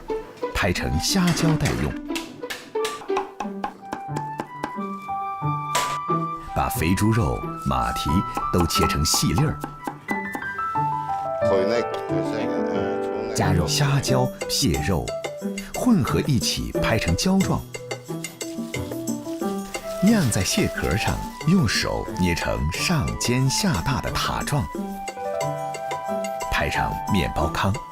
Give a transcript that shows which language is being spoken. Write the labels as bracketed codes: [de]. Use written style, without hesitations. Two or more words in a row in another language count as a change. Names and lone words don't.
[zh] 拍成虾膠待用，把肥豬肉、馬蹄都切成細粒兒，加入蝦膠、蟹肉，混合一起拍成膠狀，晾在蟹殼上，用手捏成上尖下大的塔狀，拍上麵包糠。